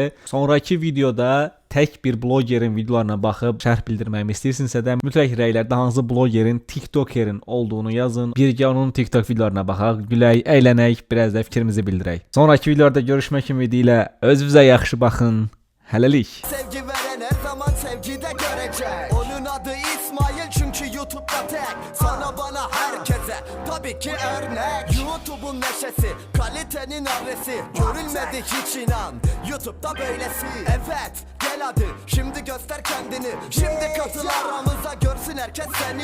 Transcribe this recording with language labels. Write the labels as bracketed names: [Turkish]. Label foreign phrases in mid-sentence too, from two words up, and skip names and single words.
[Azerbaijani] Sonrakı videoda tək bir blogerin videolarına baxıb şərh bildirməyimi istəyirsinizsə də mütləq rəylərdə hansı blogerin, TikTokerin olduğunu yazın. Birgə onun TikTok videolarına baxaq, gülək, əylənək, biraz da fikrimizi bildirək. Sonrakı videolarda görüşmək ümidilə özünüzə yaxşı baxın. Hələlik. [Turkish] Sevgi veren her zaman sevgide görecek. Onun adı İsmail çünkü YouTube'da tek. Sana bana herkese tabii ki örnek. YouTube'un neşesi, kalitenin adresi. Görülmedi hiç inan, YouTube'da böylesi. Evet gel hadi şimdi göster kendini. Şimdi katıl aramıza görsün herkes seni.